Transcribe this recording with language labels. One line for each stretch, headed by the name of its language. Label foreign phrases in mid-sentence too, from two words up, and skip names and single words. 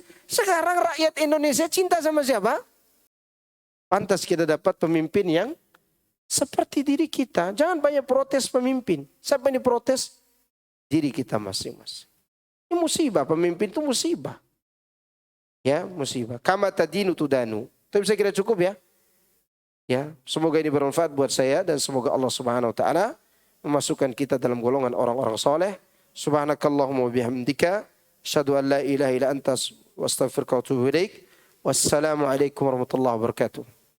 Indonesian: Sekarang rakyat Indonesia cinta sama siapa? Pantas kita dapat pemimpin yang seperti diri kita. Jangan banyak protes pemimpin. Siapa yang diprotes? Diri kita masing-masing. Ini musibah. Pemimpin itu musibah. Ya, musibah.
Arabic: كما تدين تدان.
Indonesian: Itu bisa kira cukup ya. Ya, semoga ini bermanfaat buat saya dan semoga Allah
Arabic: سبحانه وتعالى
Indonesian: memasukkan kita dalam golongan orang-orang soleh.
Arabic: سبحانك اللهم وبحمدك أشهد أن لا إله إلا أنت وأستغفرك وأتوب إليك. والسلام عليكم ورحمة الله وبركاته.